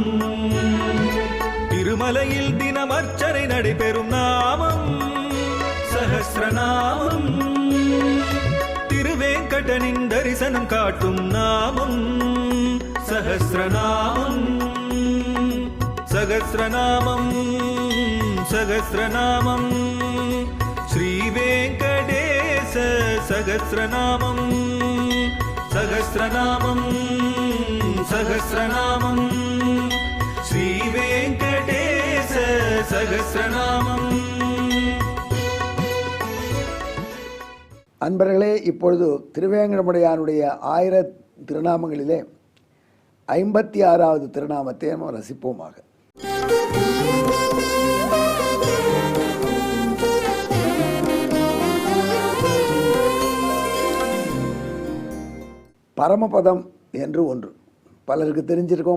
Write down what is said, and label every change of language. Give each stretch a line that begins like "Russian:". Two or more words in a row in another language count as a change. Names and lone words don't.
Tamil: திருமலையில் தினம் அர்ச்சனை நடைபெறும் நாமம் சஹஸ்ரநாமம். திருவேங்கடனின் தரிசனம் காட்டும் நாமம் சஹஸ்ரநாமம்.
Sanskrit: सहस्रनामं सहस्रनामं श्रीवेङ्कटेश सहस्रनामं सहस्रनामं सहस्रनामं श्रीवेङ्कटेश सहस्रनामं।
Tamil: அன்பர்களே, இப்பொழுது திருவேங்கடமுடையானுடைய 1000 திருநாமங்களிலே 56வது திருநாமத்தை நாம் ரசிப்போமாக. பரமபதம் என்று ஒன்று பலருக்கு தெரிஞ்சிருக்கோம்.